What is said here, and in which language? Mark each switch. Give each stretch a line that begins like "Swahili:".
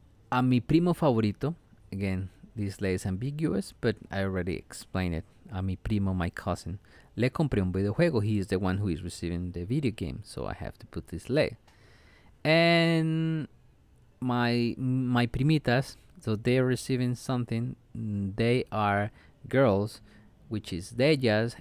English: A mi primo favorito, again, this le is ambiguous, but I already explained it.
Spanish: A mi primo,
English: my cousin,
Spanish: le compré un videojuego.
English: He is the one who is receiving the video game, so I have to put this le. And my primitas, so they're receiving something. They are girls, which is de ellas.